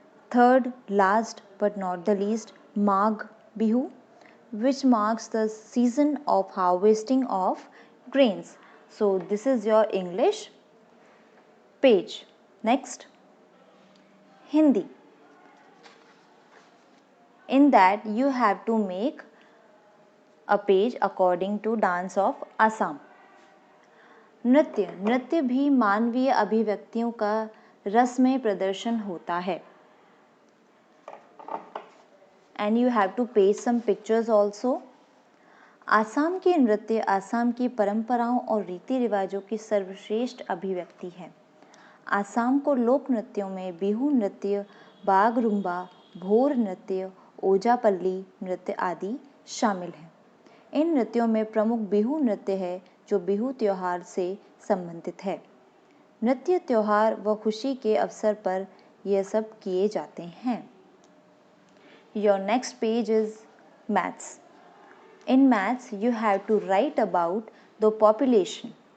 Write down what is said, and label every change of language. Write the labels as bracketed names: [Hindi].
[English] Third, last but not the least, Magh Bihu, which marks the season of harvesting of grains. So this is your English page. Next, Hindi. In that you have to make a page according to dance of Assam. [Hindi] नृत्य नृत्य भी मानवीय अभिव्यक्तियों का रसमय प्रदर्शन होता है. [English] And you have to paste some pictures also. [Hindi] Assam के नृत्य आसाम की परंपराओं और रीति रिवाजों की सर्वश्रेष्ठ अभिव्यक्ति है. आसाम को लोक नृत्यों में बिहू नृत्य, बाग रुंबा, भोर नृत्य, ओजापल्ली नृत्य आदि शामिल हैं. इन नृत्यों में प्रमुख बिहू नृत्य है जो बिहू त्योहार से संबंधित है. नृत्य त्योहार व खुशी के अवसर पर यह सब किए जाते हैं. [English] Your next page is maths. In maths you have to write about the population.